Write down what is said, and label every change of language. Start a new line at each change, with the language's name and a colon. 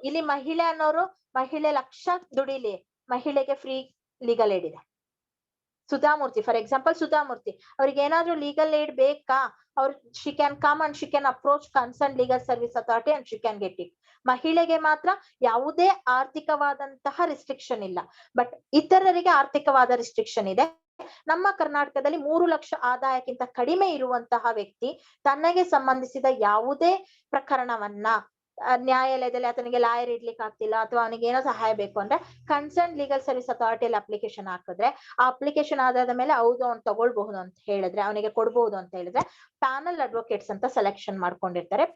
Kannada: ಇಲ್ಲಿ ಮಹಿಳೆ ಅನ್ನೋರು ಮಹಿಳೆ ಲಕ್ಷ ದುಡಿಲಿ, ಮಹಿಳೆಗೆ ಫ್ರೀ ಲೀಗಲ್ ಏಡ್ ಇದೆ. ಸುಧಾಮೂರ್ತಿ, ಫಾರ್ ಎಕ್ಸಾಂಪಲ್ ಸುಧಾಮೂರ್ತಿ, ಅವ್ರಿಗೆ ಏನಾದ್ರು ಲೀಗಲ್ ಏಡ್ ಬೇಕಾ,
English: she can come and she can approach concerned legal service authority and she can get it.
Kannada: ಮಹಿಳೆಗೆ ಮಾತ್ರ ಯಾವುದೇ ಆರ್ಥಿಕವಾದಂತಹ ರಿಸ್ಟ್ರಿಕ್ಷನ್ ಇಲ್ಲ, ಬಟ್ ಇತರರಿಗೆ ಆರ್ಥಿಕವಾದ ರಿಸ್ಟ್ರಿಕ್ಷನ್ ಇದೆ. ನಮ್ಮ ಕರ್ನಾಟಕದಲ್ಲಿ 3 ಲಕ್ಷ ಆದಾಯಕ್ಕಿಂತ ಕಡಿಮೆ ಇರುವಂತಹ ವ್ಯಕ್ತಿ ತನಗೆ ಸಂಬಂಧಿಸಿದ ಯಾವುದೇ ಪ್ರಕರಣವನ್ನ ನ್ಯಾಯಾಲಯದಲ್ಲಿ ಆತನಿಗೆ ಲಾಯರ್ ಇಡ್ಲಿಕ್ಕೆ ಆಗ್ತಿಲ್ಲ ಅಥವಾ ಅವನಿಗೆ ಏನೋ ಸಹಾಯ ಬೇಕು ಅಂದ್ರೆ ಕನ್ಸರ್ನ್ ಲೀಗಲ್ ಸರ್ವಿಸ್ ಅಥಾರಿಟಿಯಲ್ಲಿ ಅಪ್ಲಿಕೇಶನ್ ಹಾಕಿದ್ರೆ ಆ ಅಪ್ಲಿಕೇಶನ್ ಆಧಾರದ ಮೇಲೆ ಹೌದು ಅವ್ನು ತಗೊಳ್ಬಹುದು ಅಂತ ಹೇಳಿದ್ರೆ, ಅವನಿಗೆ ಕೊಡ್ಬಹುದು ಅಂತ ಹೇಳಿದ್ರೆ ಪ್ಯಾನಲ್ ಅಡ್ವೊಕೇಟ್ಸ್ ಅಂತ ಸೆಲೆಕ್ಷನ್ ಮಾಡ್ಕೊಂಡಿರ್ತಾರೆ.